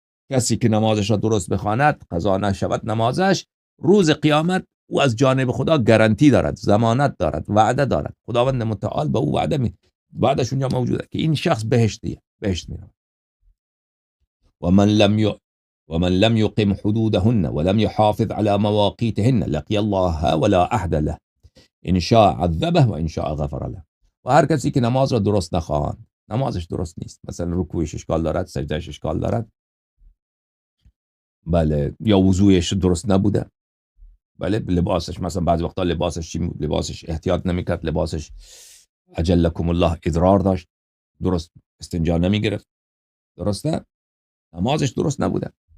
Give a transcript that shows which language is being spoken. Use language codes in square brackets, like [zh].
[fa] کسی که نمازش را درست بخواند، قضا نشود نمازش، روز قیامت او از جانب خدا گارانتی دارد، ضمانت دارد، وعده دارد. خداوند متعال به او وعدش اونجا موجوده که این شخص بهشت میره. [ar] و من لم يقم حدودهن ولم يحافظ على مواقيتهن لقي الله ولا عهد له ان شاء عذبه و ان شاء غفر له. [fa] و هر کسی که نماز را درست نخواند، نمازش درست نیست، مثلا رکوعش اشکال دارد، سجدهش اشکال دارد، بله، یا وضوعش درست نبوده، بله، لباسش مثلا بعضی وقتا لباسش احتیاط نمیکرد، لباسش اجلکم الله ادرار داشت، درست استنجا نمیگرفت، درسته، نمازش درست نبوده.